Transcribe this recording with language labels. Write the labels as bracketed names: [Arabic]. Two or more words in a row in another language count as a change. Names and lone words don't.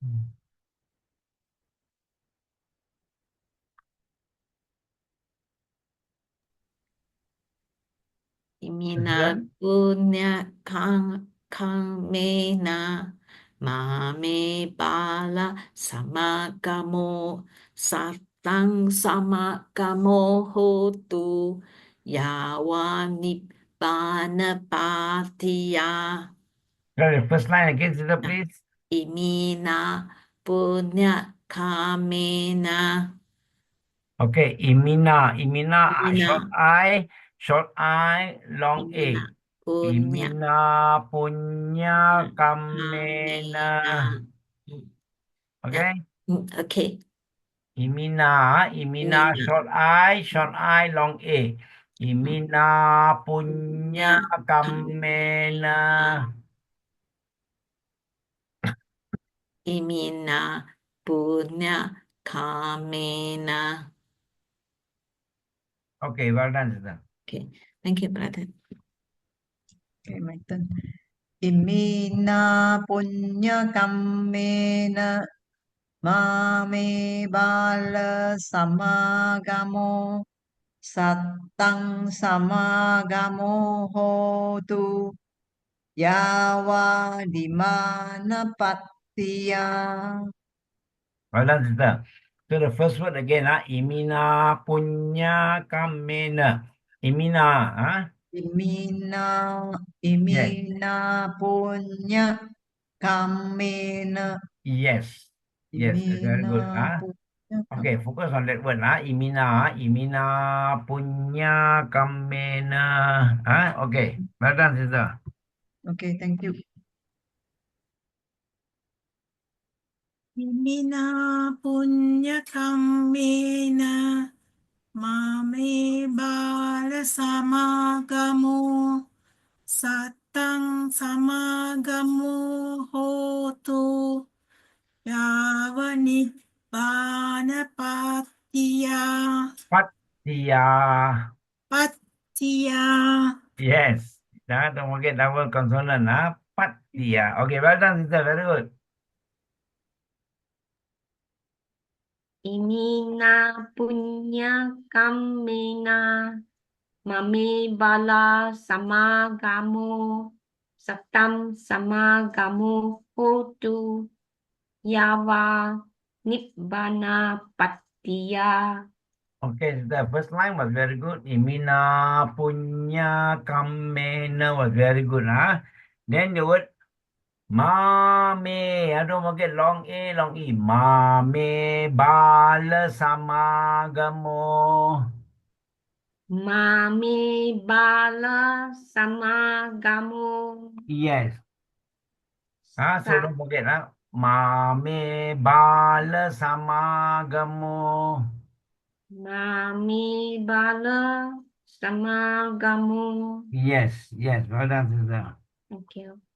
[Pali] Imina punya kang mena mame bala samagamo satang samagamo hotu yawani patiya. [English] The first line again, sister, please. [Pali] Imina punya kamena. [English] Okay, Imina, [Pali] Imina. [English] short I, long A. [Pali] Imina punya kamena. [English] Okay? Okay. [Pali] Imina, Imina. [English] short I, long A. [Pali] Imina punya kamena. Imina punya kamena. [English] Okay, well done, sister. Okay, thank you, brother. Okay, my turn. [Pali] Imina punya kamena mame bala samagamo satang samagamo hotu yawa dimana patiya. [English] Well done, sister. So the first word again, [Pali] Imina punya kamena. Imina, Imina punya kamena. [English] Yes. Yes, very good. [Pali] Imina punya [English] Okay, focus on that word. [Pali] Imina punya kamena. [English] Okay, well done, sister. Okay, thank you. [Pali] Imina punya kamena mame bala samagamo satang samagamo hotu yavanibbana patiya. Patiya. [English] Yes. Don't forget double consonant. Patiya. Okay, well done, sister. Very good. [Pali] Imina punya kamena mame bala samagamo satam samagamo hotu yawa nibbana patiya. [English] Okay, the first line was very good. [Pali] Imina punya kamena [English] was very good. Then the word mame. Don't forget long A, long E. [Pali] Mame bala samagamo. Mame bala samagamo [English] Yes. So don't forget. [Pali] Mame bala samagamo. Mame bala samagamo. [English] Yes. Well done, sister. Thank you.